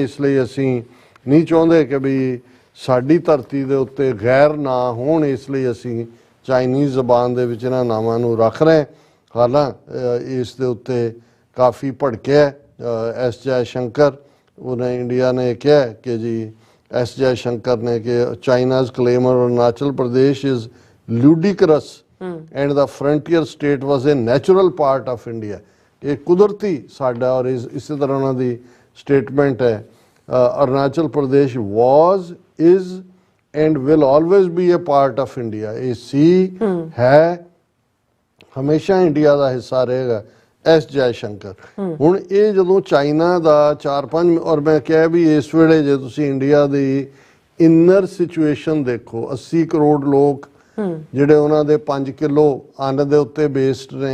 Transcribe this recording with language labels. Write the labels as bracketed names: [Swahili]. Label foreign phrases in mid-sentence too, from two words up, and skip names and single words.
[Punjabi] ਇਸ ਲਈ ਅਸੀਂ ਨਹੀਂ ਚਾਹੁੰਦੇ ਕਿ ਵੀ ਸਾਡੀ ਧਰਤੀ ਦੇ ਉੱਤੇ ਗੈਰ ਨਾ ਹੋਣ, ਇਸ ਲਈ ਅਸੀਂ ਚਾਈਨੀਜ਼ ਜ਼ਬਾਨ ਦੇ ਵਿੱਚ ਇਹਨਾਂ ਨਾਵਾਂ ਨੂੰ ਰੱਖ ਰਹੇ। ਹਾਲਾਂਕਿ ਇਸ ਦੇ ਉੱਤੇ ਕਾਫੀ ਭੜਕਿਆ ਐਸ ਜੈ ਸ਼ੰਕਰ, ਉਹਨੇ ਇੰਡੀਆ ਨੇ ਕਿਹਾ ਕਿ ਜੀ ਐਸ ਜੈ ਸ਼ੰਕਰ ਨੇ ਕਿ [English] China's claim on Arunachal Pradesh is ludicrous and the frontier state was a natural part of India। [Punjabi] ਇਹ ਕੁਦਰਤੀ ਸਾਡਾ, ਔਰ ਇਸੇ ਤਰ੍ਹਾਂ ਉਹਨਾਂ ਦੀ ਸਟੇਟਮੈਂਟ ਹੈ ਅਰੁਣਾਚਲ ਪ੍ਰਦੇਸ਼ [English] was is and will always be a part of India। [Punjabi] ਇਹ ਸੀ, ਹੈ, ਹਮੇਸ਼ਾ ਇੰਡੀਆ ਦਾ ਹਿੱਸਾ ਰਹੇਗਾ। ਐਸ ਜੈ ਸ਼ੰਕਰ। ਹੁਣ ਇਹ ਜਦੋਂ ਚਾਈਨਾ ਦਾ 4-5 ਔਰ ਮੈਂ ਕਿਹਾ ਵੀ ਇਸ ਵੇਲੇ ਜੇ ਤੁਸੀਂ ਇੰਡੀਆ ਦੀ [English] inner situation [Punjabi] ਦੇਖੋ, 80 ਕਰੋੜ ਲੋਕ ਜਿਹੜੇ ਉਹਨਾਂ ਦੇ 5 ਕਿਲੋ ਅੰਨ ਦੇ ਉੱਤੇ ਬੇਸਡ ਨੇ।